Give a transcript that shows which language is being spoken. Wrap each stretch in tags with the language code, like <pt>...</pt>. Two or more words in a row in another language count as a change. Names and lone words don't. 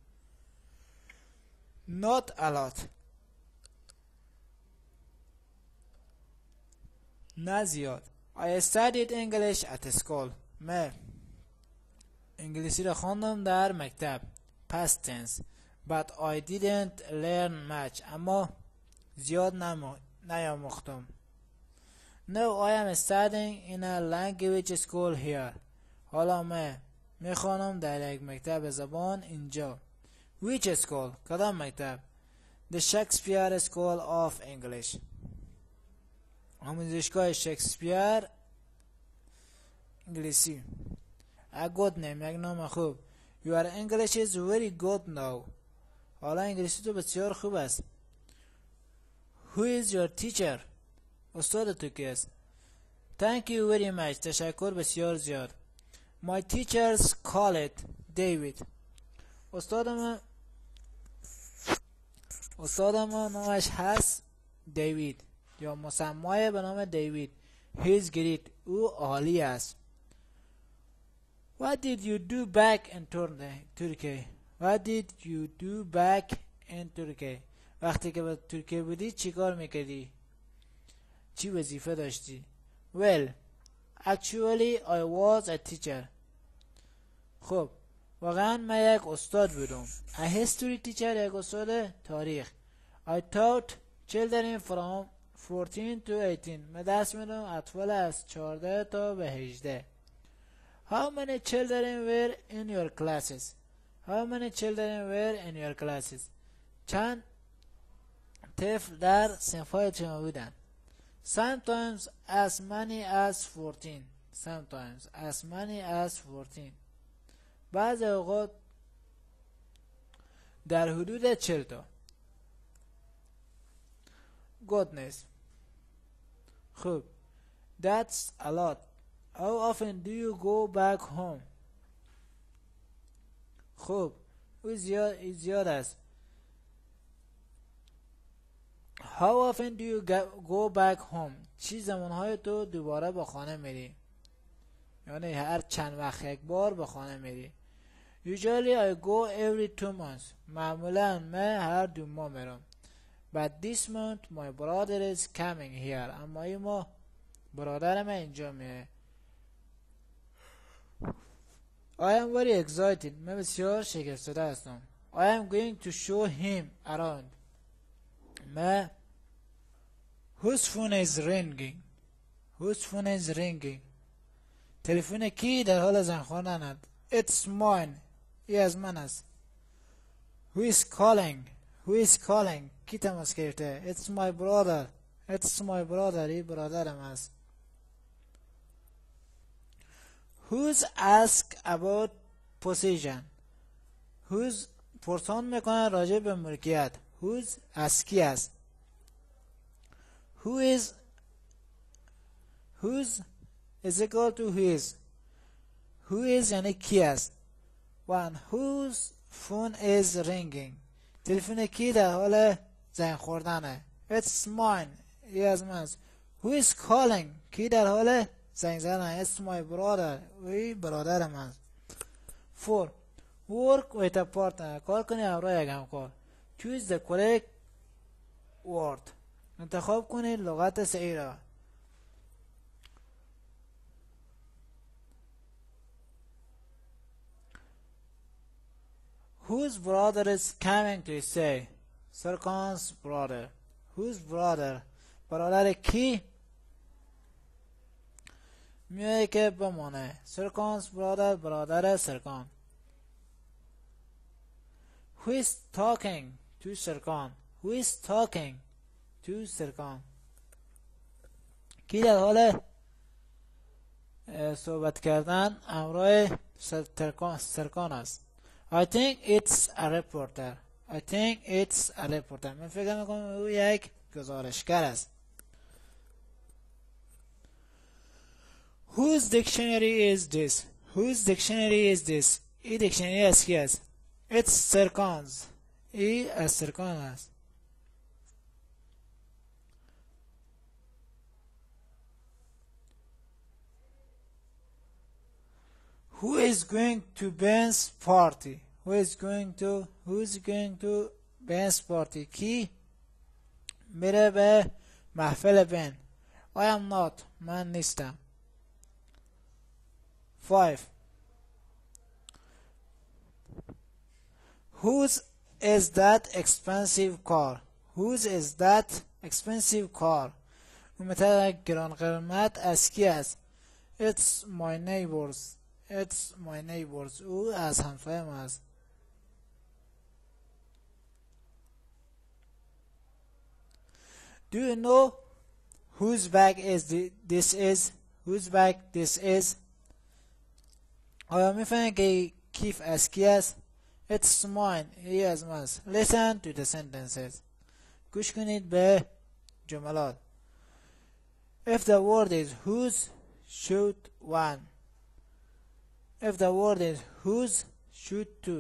<en>Not a lot.</en> <fa>نه زیاد.</fa> <en>I studied English at school.</en> <fa>من انگلیسی را خواندم در مکتب.</fa> <en>Past tense. But I didn't learn much.</en> <fa>اما زیاد نیاموختم.</fa> <en>No, I am studying in a language school here.</en> <fa>حالا من میخوانم در یک مکتب زبان اینجا.</fa> <en>Which school?</en> <fa>کدام مکتب؟</fa> <en>The Shakespeare School of English.</en> <fa>آموزشگاه شکسپیر انگلیسی.</fa> <en>A good name.</en> <fa>یک نام خوب.</fa> <en>Your English is very good now.</en> <fa>حالا انگلیسی تو بسیار خوب است.</fa> <en>Who is your teacher?</en> <fa>استاد تو کیست؟</fa> <en>Thank you very much.</en> <fa>تشکر بسیار زیاد.</fa> <en>My teachers call it David.</en> <fa>استادم نامش هست دیوید یا مسمای به نام دیوید.</fa> <en>He is great.</en> <fa>او عالی است.</fa> <en>What did you do back in Turkey? What did you do back in Turkey?</en> <fa>وقتی که به ترکیه بودی چی کار میکردی؟ چی وظیفه داشتی؟</fa> <en>Well, actually I was a teacher.</en> <fa>خب واقعا من یک استاد بودم.</fa> <en>A history teacher.</en> <fa>یک استاد تاریخ.</fa> <en>I taught children from 14 to 18.</en> <fa>من درس میدم اطفال از 14 تا به 18.</fa> <en>How many children were in your classes? How many children were in your classes?</en> <fa>چند طفل در صنف‌های شما بودن؟</fa> <en>Sometimes as many as 14. Sometimes as many as 14.</en> <fa>بعض اوقات در حدود 40 تا.</fa> <en>Goodness. خب. That's a lot. How often do you go back home?</en> <fa>خب. او زیاد است.</fa> <en>How often do you go back home?</en> <fa>چی زمانهای تو دوباره به خانه میری؟ یعنی هر چند وقت یک بار به خانه میری.</fa> <en>Usually I go every 2 months.</en> <fa>معمولا من هر 2 ماه میرم.</fa> <en>But this month my brother is coming here.</en> <fa>اما این ماه برادر من اینجا میه.</fa> <en>I am very excited.</en> <fa>من بسیار شگفت‌زده هستم.</fa> <en>I am going to show him around. من Whose phone is ringing? Whose phone is ringing?</en> <fa>تلفن کی در حال زنگ خوردن؟</fa> <en>It's mine.</en> <fa>ای از من است.</fa> <en>Who is calling? Who is calling?</en> <fa>کی تماس گرفته؟</fa> <en>It's my brother. It's my brother.</en> <fa>ای برادرم است.</fa> <en>Who's ask about possession?</en> <fa>Who's پرسان میکنه راجع به ملکیت. Who's از کی است.</fa> <en>Who's is equal to who is</en> <fa>یعنی کی است.</fa> <en>One whose phone is ringing.</en> <fa>تلفن کی در حال زنگ خوردنه.</fa> <en>It's mine.</en> <fa>ای از من است.</fa> <en>Who is calling.</en> <fa>کی در حال زنگ زدن.</fa> <en>It's my brother.</en> <fa>ای برادر من است.</fa> <en>4 work with a partner.</en> <fa>کار کنی همراه یک همکار.</fa> <en>Choose the correct word.</en> <fa>انتخاب کنید لغت صحیح را.</fa> <en>Whose brother is coming to say? Serkan's brother. Whose brother?</en> <fa>برادر کی میگه که بمانه.</fa> <en>Serkan's brother.</en> <fa>برادر سرکان.</fa> <en>Who is talking to Serkan? Who is talking to Serkan?</en> <fa>کی در حال صحبت کردن همراه سرکان است.</fa> <en>I think it's a reporter. I think it's a reporter.</en> <fa>من فکر میکنم او یک گزارشگر است.</fa> <en>Whose dictionary is this? Whose dictionary is this?</en> <fa>این دیکشنری از کی است؟</fa> <en>It's Serkan's.</en> <fa>ای از سرکان است.</fa> <en>Who is going to Ben's party? Who is going to Ben's party?</en> <fa>کی میره به محفل بن؟</fa> <en>I am not.</en> <fa>من نیستم.</fa> <en>5 Whose is that expensive car? Whose is that expensive car.</en> <fa>اون متد گران قیمت از کی است؟</fa> <en>It's my neighbors. It's my neighbors.</en> <fa>او از همسایه ما است.</fa> <en>Do you know whose bag this is? Whose bag this is?</en> <fa>آیا میفهمید که کیف از کی است؟</fa> <en>It's mine.</en> <fa>ای از ماست.</fa> <en>Listen to the sentences.</en> <fa>گوش کنید به جملات.</fa> <en>If the word is whose, should one. If the word is whose, should two.</en>